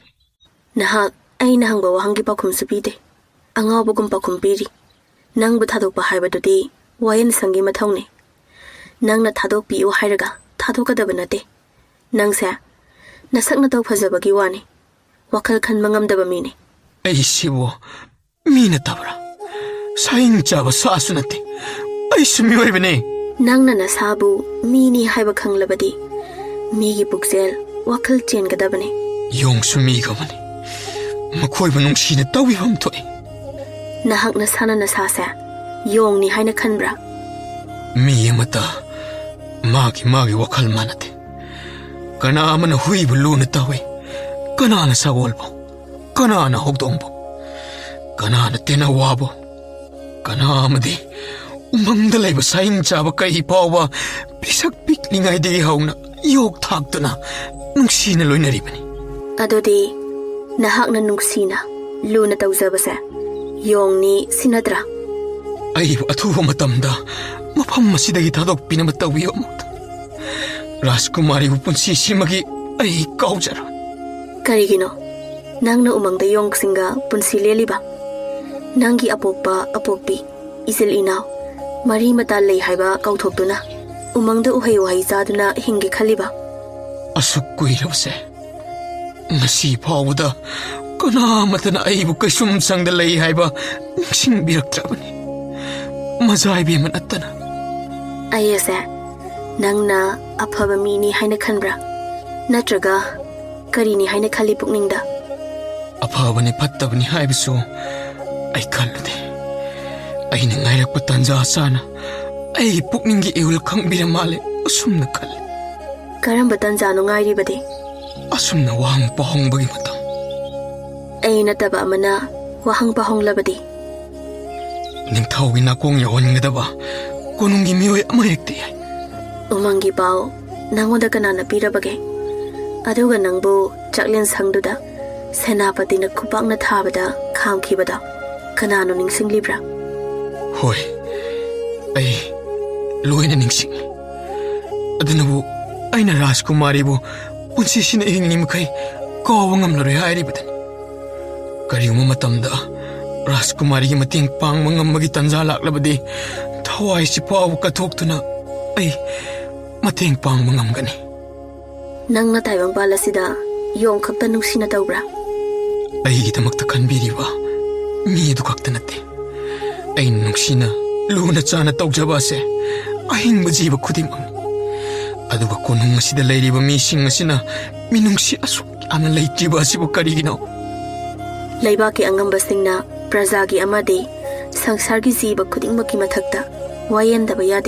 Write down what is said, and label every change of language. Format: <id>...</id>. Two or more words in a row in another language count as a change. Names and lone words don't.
<mni>ꯅꯍꯥꯛ ꯑꯩꯅ ꯍꯪꯕ ꯋꯥꯍꯪꯒꯤ ꯄꯥꯎꯈꯨꯝꯁꯨ ꯄꯤꯗꯦ ꯑꯉꯥꯎꯕꯒꯨꯝ ꯄꯥꯎꯈꯨꯝ ꯄꯤꯔꯤ ꯅꯪꯕꯨ ꯊꯥꯗꯣꯛꯄ ꯍꯥꯏꯕꯗꯨꯗꯤ ꯋꯥꯌꯦꯜꯁꯪꯒꯤ ꯃꯊꯧꯅꯤ ꯅꯪꯅ ꯊꯥꯗꯣꯛꯄꯤꯌꯨ ꯍꯥꯏꯔꯒ ꯊꯥꯗꯣꯛꯀꯗꯕ ꯅꯠꯇꯦ ꯅꯪꯁꯦ ꯅꯁꯛ ꯅꯇꯧ ꯐꯖꯕꯒꯤ ꯋꯥꯅꯤ ꯋꯥꯈꯜ ꯈꯟꯕ ꯉꯝꯗꯕ ꯃꯤꯅꯤ ꯑꯩꯁꯤꯕꯨ ꯃꯤ ꯅꯠꯇꯕ꯭ꯔꯥ ꯁꯥꯏꯡ ꯆꯥꯕ ꯁꯥꯁꯨ ꯅꯠꯇꯦ ꯑꯩꯁꯨ ꯃꯤꯑꯣꯏꯕꯅꯤ ꯅꯪꯅ ꯅꯁꯥꯕꯨ ꯃꯤꯅꯤ ꯍꯥꯏꯕ ꯈꯪꯂꯕꯗꯤ ꯃꯤꯒꯤ ꯄꯨꯛꯆꯦꯜ wakhal chengadabani. Yong sumigabani. Makoiba nungsina tawiham thoi. Nahakna sana nasasa yong ni haina khanbra. Mi amata magi wakhal manate. Kana amana huibu luna tawi. Kana na sagolbo. Kana na hogdongbo. Kana na tinawabo. Kana amadi umangda laiba saing chaba kai pawa pisak pikningay di hauna yok thagtuna nungsina loinaribani. Adodi nahakna nungsina luna tawzabasa yong ni sinadra. Ay atuwa matamda mapam masidagi thadok pinamatawiyo amot. Rajkumari upunsi simagi ay kaujara. Karigino nangna umangda yong singa punsi leliba. Nangi apokpa apokpi isil inaw mari mata lei haiba kauthokduna umangda uhai wahai zaduna hingi khaliba. Asuk kuirabse ngasi phawda kana matana aibu kaisum sangda lei haiba niksing biraktrabani. Mazai bi manatana. Ayese nangna aphaba mi ni haina khanbra natraga kari ni haina khali pukningda. Aphabani phattabani haibisu ay kallude. Ay nangairakpa tanja sana ay pukningi iul khangbira male asumna kal. Karamba tanjano ngairibade. Asumna wahang pahongbagi matam. Ay nataba amana wahang pahonglabade. Ningthawgi nakong yawanngadaba konunggi miyoy ama hekte yay. Umangi pao nangoda kanana pirabage. Aduga nangbo chaklen sangduda senapati na kupang na thabada khamkhibada kanano ningsinglibra. Hoy, ay loina ningsing. Adunabu ay na Rajkumari bu punsisina ihingi makay kawangam laroy hairibadani. Kariyong matamda Rajkumari mating pang mga magitanza laklabadi tawai si Pao kathokto na ay mating pang mga gani. Nang nataybang bala sida yong kakta nungsina tawbra. Ay itamakta kanbiriba mido kakta nate. Ay nungsina luna tsana tawjabase ahing majiba kudimang. Aduga kunung masida layriba mising masina minungsi asuk ana laytriba asibu karigino. Laibaki angambasingna Prajagi amadi sangsargi jiba khudingmaki mathakta wayendaba yade.</mni>